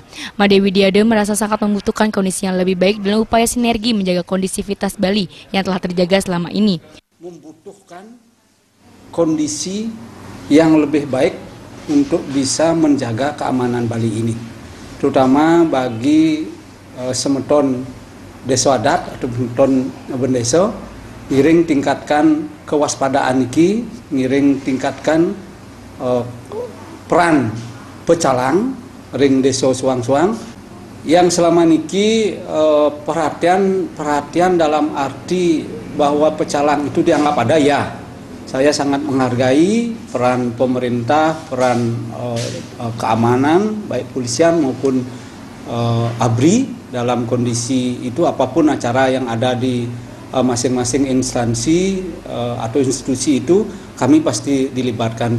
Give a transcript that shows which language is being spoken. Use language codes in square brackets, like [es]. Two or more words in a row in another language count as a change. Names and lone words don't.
[id] Made Widiade merasa sangat membutuhkan kondisi yang lebih baik dalam upaya sinergi menjaga kondisivitas Bali yang telah terjaga selama ini. Membutuhkan kondisi yang lebih baik untuk bisa menjaga keamanan Bali ini, terutama bagi semeton desa adat atau semeton bendesa. Ngiring tingkatkan kewaspadaan iki, ngiring tingkatkan peran pecalang [ban] ring desa suang-suang [id] yang selama niki perhatian dalam arti bahwa pecalang itu dianggap ada, ya. Saya sangat menghargai peran pemerintah, peran keamanan baik polisian maupun ABRI dalam kondisi itu, apapun acara yang ada di masing-masing instansi atau institusi itu kami pasti dilibatkan.